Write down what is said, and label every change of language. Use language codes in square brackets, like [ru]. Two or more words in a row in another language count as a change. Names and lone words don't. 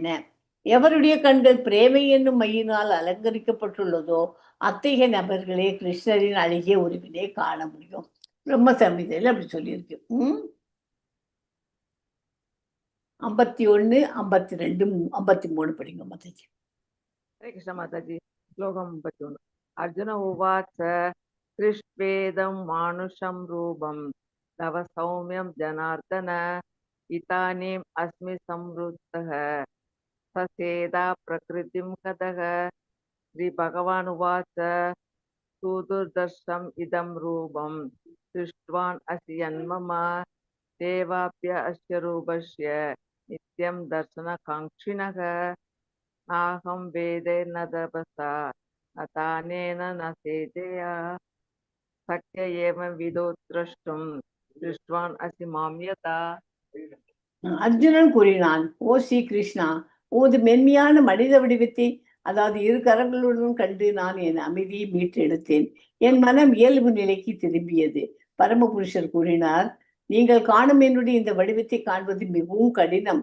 [ta] எவருடைய கண்கள் பிரேமை என்னும் மையினால் அலங்கரிக்கப்பட்டுள்ளதோ அத்தகைய நபர்களே கிருஷ்ணரின் அழகிய உருவினை காண முடியும். பிரம்ம சமீதையில் அப்படி சொல்லியிருக்கு. 51, 52, 53 படிங்க மாதாஜி. [sa] हरे कृष्ण माताजी. श्लोकं 51. अर्जुन उवाच दृष्ट्वेदं मानुषं रूपं तव सौम्यं जनार्दन इदानीम् अस्मि संवृत्तः ससेदा प्रकृतिं कतः. श्रीभगवान् उवाच सुदुर्दर्शम् इदं रूपं दृष्ट्वान् असि यन्मम देवाप्य अस्य रूपस्य नित्यं दर्शनकाङ्क्षिणः. नाहं वेदे न तपसा न दानेन न सेजया शक्य एवं विदो द्रष्टुं दृष्टवान् असि मां यथा. [ta] அர்ஜுனன் கூறினான், ஓ ஸ்ரீ கிருஷ்ணா, உமது மென்மையான மனித வடிவத்தை, அதாவது 2 கரங்களுடன் கண்டு நான் என் அமைதியை மீட்டு எடுத்தேன். என் மனம் இயல்பு நிலைக்கு திரும்பியது. பரமபுருஷர் கூறினார், நீங்கள் காணும் என்னுடைய இந்த வடிவத்தை காண்பது மிகவும் கடினம்.